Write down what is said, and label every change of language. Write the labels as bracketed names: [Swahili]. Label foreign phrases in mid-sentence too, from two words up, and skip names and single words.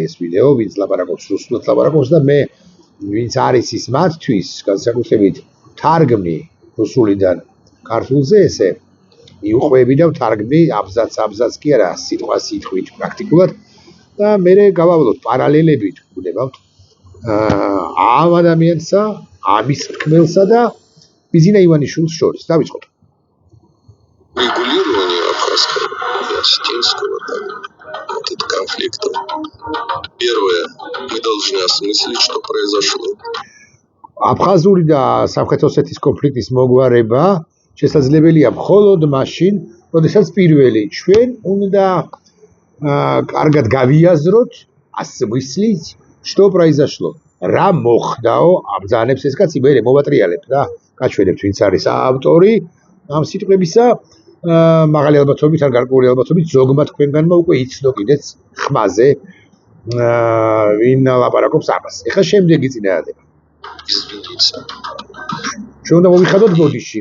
[Georgian] ეს ვიდეო, ვინც ლაპარაკობს რუსულად ლაპარაკობს და მე ვინც არის ის მათთვის განსაკუთრებით თარგმნი რუსულიდან ქართულზე ესე მიუყვები და ვთარგმნი აბზაც კი არა სიტყვა სიტყვით პრაქტიკულად და მე გავავლოთ პარალელებით ვგდებავთ ამ ადამიანსა, ამის თქმელსა და ბიზინა ივანიშვილის შორის. Დავიწყოთ. [Russian] Регулирование абхазского и осетинского этот конфликт. Первое, мы должны осмыслить, что произошло. [Georgian] აფხაზური და სამხრეთ-ოსეთის კონფლიქტის მოგვარება შესაძლებელია მხოლოდ მაშინ, როდესაც პირველი ჩვენ უნდა კარგად გავიაზროთ, [Russian] осмыслить, что произошло. [Georgian] რა მოხდაო აბძანებს ეს კაცი მე მოვატრიალებ და გაჩვენებთ ვინც არის ავტორი ამ სიტყვებისა მაღალი ალბათობით ან გარკვეული ალბათობით ზოგმა თქვენგანმა უკვე იცნო კიდეც ხმაზე ვინ ლაპარაკობს ამას. ეხლა შემდეგი წინააღმდება. ჩვენ უნდა მოვიხადოთ ბოდიში.